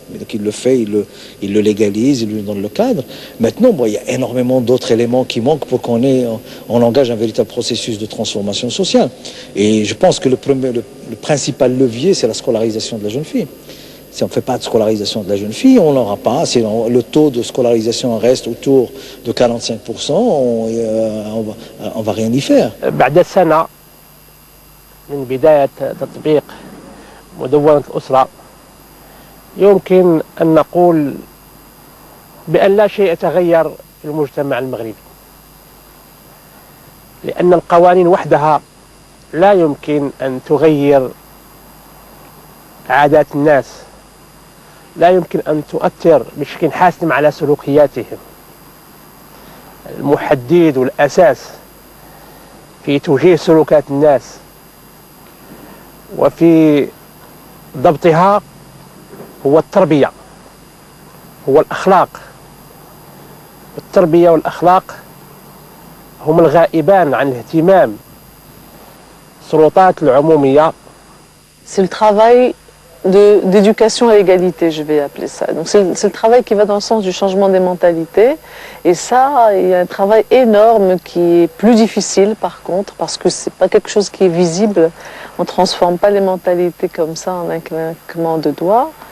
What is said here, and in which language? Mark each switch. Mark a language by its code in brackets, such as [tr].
[fr] Donc il le fait, il le légalise, il lui donne le cadre. Maintenant, il y a énormément d'autres éléments qui manquent pour qu'on engage un véritable processus de transformation sociale. Et je pense que le principal levier, c'est la scolarisation de la jeune fille. Si on ne fait pas de scolarisation de la jeune fille, on n'aura pas. Si le taux de scolarisation reste autour de 45%, on va rien y faire. [ar] بعد سنة من بداية تطبيق مدونة الأسرة يمكن أن نقول بأن لا شيء يتغير في المجتمع المغربي، لأن القوانين وحدها لا يمكن أن تغير عادات الناس، لا يمكن أن تؤثر بشكل حاسم على سلوكياتهم. المحدد والأساس في توجيه سلوكات الناس وفي ضبطها هو التربية، هو الأخلاق. التربية والأخلاق هم الغائبان عن الاهتمام السلطات العمومية. [fr] C'est le travail d'éducation à l'égalité, je vais appeler ça. Donc c'est le travail qui va dans le sens du changement des mentalités. Et ça, il y a un travail énorme qui est plus difficile par contre, parce que c'est pas quelque chose qui est visible. On transforme pas les mentalités comme ça en un claquement de doigts.